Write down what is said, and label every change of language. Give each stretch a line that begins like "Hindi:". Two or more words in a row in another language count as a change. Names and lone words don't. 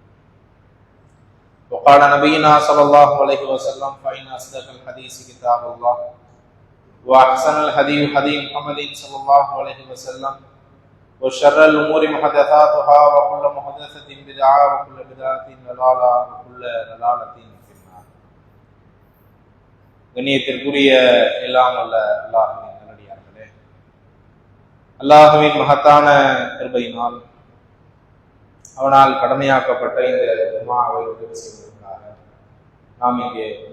Arabic: وقال نبينا صلى الله عليه وسلم فإن أصدق الحديث كتاب الله وأحسن الهدي هدي محمد صلى الله عليه وسلم وشر الأمور محدثاتها وكل محدثة بدعة وكل بدعة ضلالة وكل ضلالة في النار.
Tamil: கண்ணியத்திற்குரிய எல்லாம் அல்ல அல்லாஹ்வின் நல்லடியார்களே, அல்லாஹ்வின் மகத்தான கிருபையினால் அவனால் கடமையாக்கப்பட்ட இந்த ஜும்ஆவை நிறைவு செய்வதற்காக நாம் இங்கே